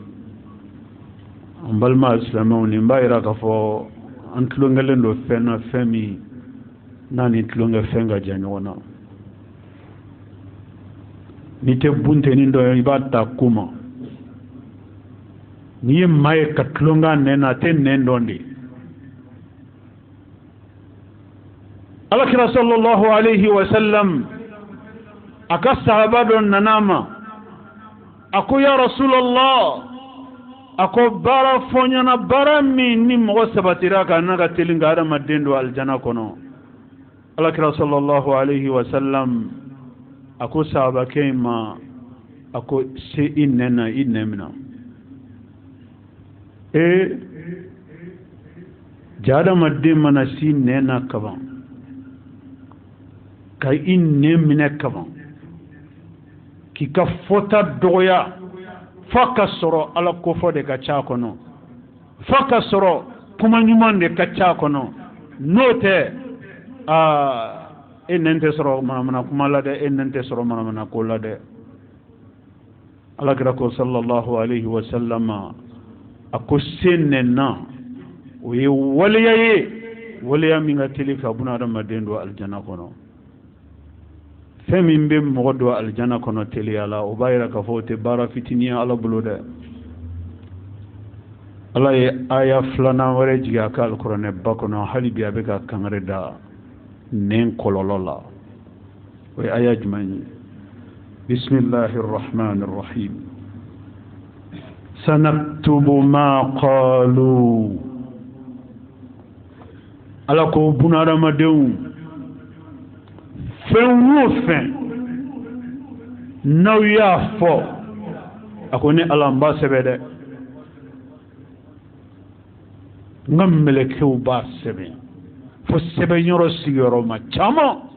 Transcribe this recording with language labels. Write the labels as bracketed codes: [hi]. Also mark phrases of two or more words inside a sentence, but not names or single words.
[bm] an balima silamɛw nin b'a yira k'a fɔ an tulonkɛlen don fɛn na fɛn min n'a ni tulonkɛ fɛn ka jan ɲɔgɔn na n'i tɛ buntenin dɔ ye i b'a ta ko ma n'i ye maa ye ka tulonkɛ nɛn na a tɛ nɛn dɔn de alakira [ar] صلى الله عليه وسلم [bm] a ka sahaba dɔ nana ma a ko [ar] يا رسول الله [bm] a ko baara fɔ ɲɛna baara min ni mɔgɔ sabatira ka n'a ka teli ka adamaden don alijana kɔnɔ alakira [ar] صلى الله عليه وسلم [bm] a ko sahabakɛ in ma a ko se i nɛn na i nɛn mina ja adamaden mana si nɛn na kaban ka i nɛn minɛ kaban k'i ka fɔta dɔgɔya f'a ka sɔrɔ ala kofɔ de ka ca a kɔnɔ f'a ka sɔrɔ kuma ɲuman de ka ca a kɔnɔ n'o tɛ e nɛn tɛ sɔrɔ manamana kuma la dɛ e nɛn tɛ sɔrɔ manamana ko la dɛ alakira ko [ar] صلى الله عليه وسلم [bm] a ko se nɛnna o ye waleya ye waleya min ka teli ka buna adamaden don aljana kɔnɔ fɛn min bɛ mɔgɔ don aljana kɔnɔ teliya la o b'a yira k'a fɔ o tɛ baara fitinin ye ala bolo dɛ ala ye aya filanan wɛrɛ jigin a ka alikuranɛ ba kɔnɔ hali bi a bɛ ka kangari da nɛn kɔlɔlɔ la o ye aya jumɛn ye [ar] بسم الله الرحمن الرحيم سنكتب ما قالوا [bm] ala ko bunadamadenw fɛn o fɛn n'aw y'a fɔ a ko ni ala n b'a sɛbɛn dɛ n ka mɛlɛkɛw b'a sɛbɛn fo sɛbɛnyɔrɔ sigiyɔrɔma caman